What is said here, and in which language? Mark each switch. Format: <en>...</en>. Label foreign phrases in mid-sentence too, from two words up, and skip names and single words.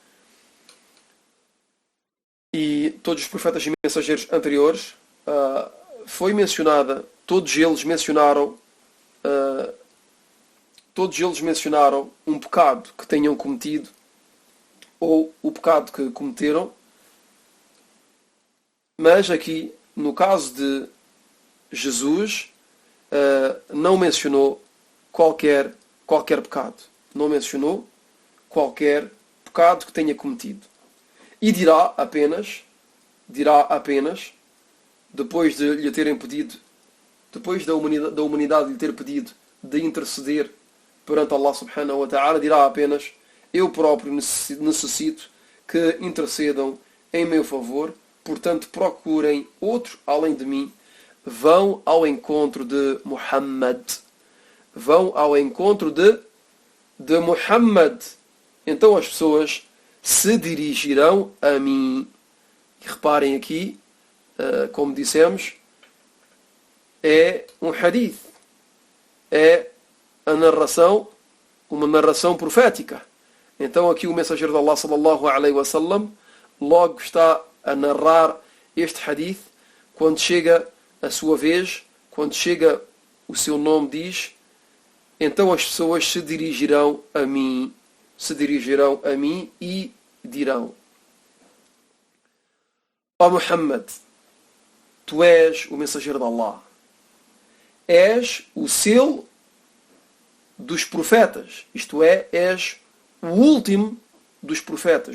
<pt>e todos os profetas e mensageiros anteriores foi mencionada, todos eles mencionaram um pecado que tenham cometido ou o pecado que cometeram, mas aqui no caso de Jesus não mencionou qualquer pecado. Não mencionou qualquer pecado que tenha cometido. E dirá apenas, depois de lhe terem pedido, depois da humanidade lhe ter pedido de interceder perante Allah</pt> <ar>سبحانه وتعالى,</ar> <pt>dirá apenas: eu próprio necessito que intercedam em meu favor, portanto procurem outro além de mim. Vão ao encontro de Muhammad. Vão ao encontro de Muhammad. Então as pessoas se dirigirão a mim. E reparem aqui, como dissemos, é um hadith. É a narração, uma narração profética. Então aqui o mensageiro de Allah</pt> <ar>صلى الله عليه وسلم</ar> <pt>logo está a narrar este hadith quando chega a sua vez, quando chega o seu nome, diz: então as pessoas se dirigirão a mim e dirão: ó Muhammad, tu és o mensageiro de Allah, és o selo dos profetas, isto é, és o último dos profetas.</pt>